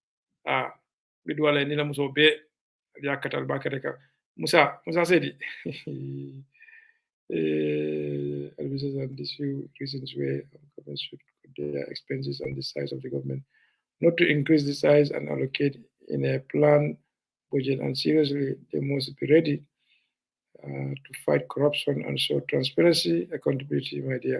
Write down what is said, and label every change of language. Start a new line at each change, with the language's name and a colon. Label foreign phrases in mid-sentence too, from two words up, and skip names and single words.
Mandingo: ni la muso be yakatal bakare ka musa sedi
English: advisors on these few reasons where government should cut their expenses on the size of the government, not to increase the size and allocate in a plan budget, and seriously, they must be ready to fight corruption and show transparency, accountability, my dear.